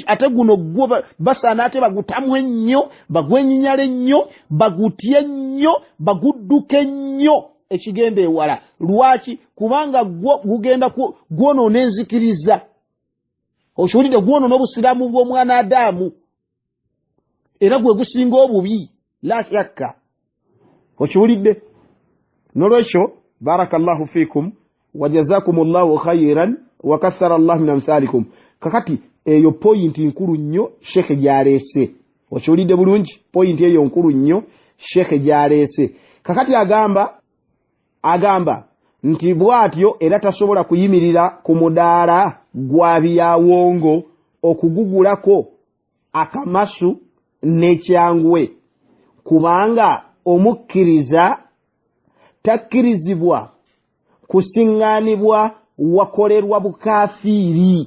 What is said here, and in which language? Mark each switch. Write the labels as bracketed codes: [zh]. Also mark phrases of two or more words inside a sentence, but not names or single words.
[lg] Ate guno gwo basaana ate bagutamwe ennyo, bagwenyinyale ennyo, bagutye ennyo, bagudduke ennyo ekigenda ewala. Lwaki? Kubanga gwo gugenda gwonoona enzikiriza. Okiwulidde? Gwonoona obusiraamu bw'omwana Adamu, era gwe gusinga obubi, [ar] لا شك. [lg] Okiwulidde? Nolwekyo [ar] بارك الله فيكم وجزاكم الله خيرا وكثر الله من أمثالكم. [lg] Kakati eyo point nkulu nnyo Sheikh gyaleese. Okiwulidde bulungi? Point eyo nkulu nnyo Sheikh gyaleese. Kakati agamba nti bw'atyo era tasobola kuyimirira ku mudaala gwa byawongo okugugulako akamasu n'ekyangwe, kubanga omukkiriza takkirizibwa kusiŋŋaanibwa wakolerwa bukafiiri.